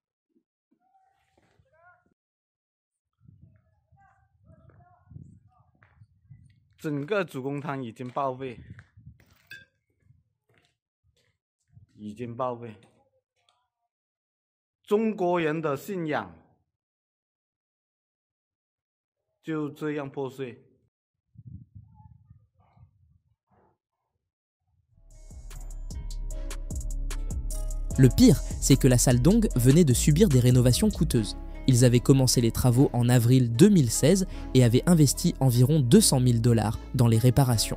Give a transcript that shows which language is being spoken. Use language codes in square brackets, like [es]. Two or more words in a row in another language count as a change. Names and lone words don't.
[zh] 整个主公堂已经报废，中国人的信仰就这样破碎。 [fr] Le pire, c'est que la salle Dong venait de subir des rénovations coûteuses. Ils avaient commencé les travaux en avril 2016 et avaient investi environ 200 000 $ dans les réparations.